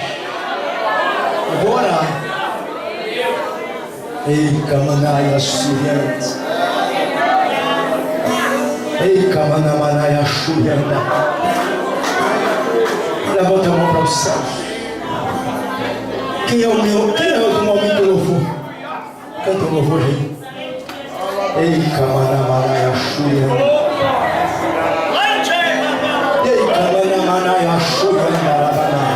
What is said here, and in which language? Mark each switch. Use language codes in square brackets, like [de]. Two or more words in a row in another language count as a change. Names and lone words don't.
[pt] Eu vou orar. Ei, Kamanaya Surianta. Ei, Kamanamanaya Surianta. Levanta a mão para o céu. Quem é o do momento do louvor? Canta o louvor aí. Ei, Kamanamanaya Surianta. Ei, Kamanamanaya Surianta.